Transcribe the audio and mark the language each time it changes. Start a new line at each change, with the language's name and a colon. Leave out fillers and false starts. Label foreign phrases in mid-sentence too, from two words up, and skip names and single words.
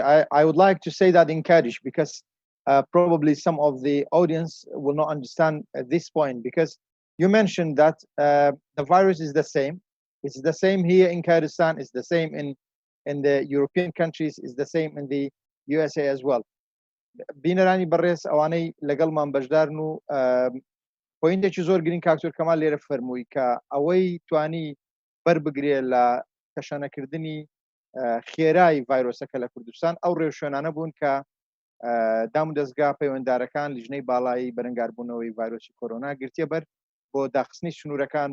English: I would like to say that in Kurdish, because probably some of the audience will not understand at this point, because you mentioned that the virus is the same. It's the same here in Kurdistan. It's the same in the European countries. It's the same in the USA as well.
Central Kurdish: بینەرانی بەڕێز ئەوانەی لەگەڵمان بەشدارن و پۆینتێکی زۆر گرنگ کاکتۆر کەمال لێرە فەرمووی کە ئەوەی توانی بەربگرێ لە کەشانەکردنی خێرای ڤایرۆسەکە لە کوردستان ئەو ڕێوشوێنانە بوون کە دام و دەستگا پەیوەنددارەکان لیژنەی باڵایی بەرەنگاربوونەوەی ڤایرۆسی کۆرۆنا گرتیە بەر بۆ داخستنی سنوورەکان